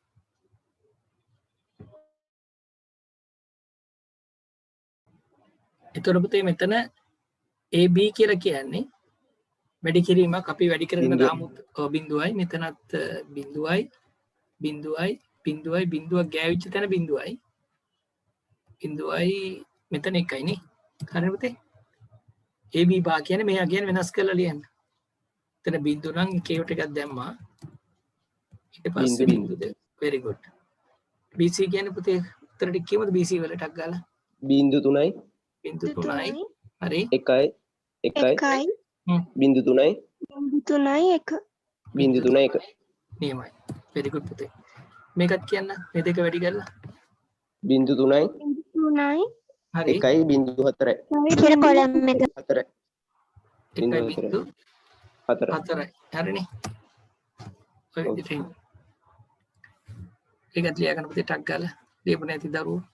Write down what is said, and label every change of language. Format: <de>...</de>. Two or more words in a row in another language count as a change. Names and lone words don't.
<si>එතකොට පුතේ මෙතන AB කියලා කියන්නේ වැඩි කිරීමක් අපි වැඩි කරගෙන දාමු බිඳුවයි මෙතනත් බිඳුවයි ගෑවිච්ච තැන බිඳුවයි මෙතන එකයි නේ හරිද පුතේ AB බා කියන්නේ මේ අගයන් වෙනස් කරලා ලියන්න. එතන බිඳුව නම් කේව් ටිකක් දැම්මා. ඊට පස්සේ බිඳුවද</si> <en>very good.</en> <si>BC කියන්නේ පුතේ උත්තර ටික කියමුද BC වල ටක් ගාලා? බිංදු 3යි බිඳු 3යි හරි 1යි 1යි බිංදු 3යි බිංදු 3යි 1 නියමයි.</si> <en>very good</en> <si>පුතේ. මේකත් කියන්න මේ දෙක වැඩි කරලා බිංදු 3යි හරි 1යි බිංදු 4යි කියලා කොලම් එක 4යි 1 බිඳු 4යි 4යි හරිනේ. ඔය විදිහට ඒකත් ලියා ගන්න පුතේ ටක් ගාලා ලියපු නැති දරුවෝ</si>